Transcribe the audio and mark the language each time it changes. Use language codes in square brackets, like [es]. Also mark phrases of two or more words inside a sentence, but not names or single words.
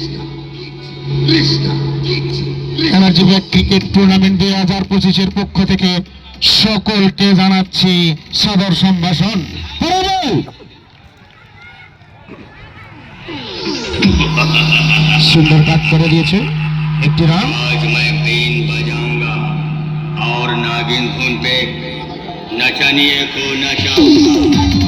[bn] এনার্জি প্যাক [en] cricket tournament [bn] 2025-এর পক্ষ থেকে সকলকে জানাচ্ছি সাদর সম্ভাষণ। সুন্দর কাট করে দিয়েছে, একটি রান। [hi] आज मैं बीन बजाऊंगा और नागिन धुन पे नचनिए को नचा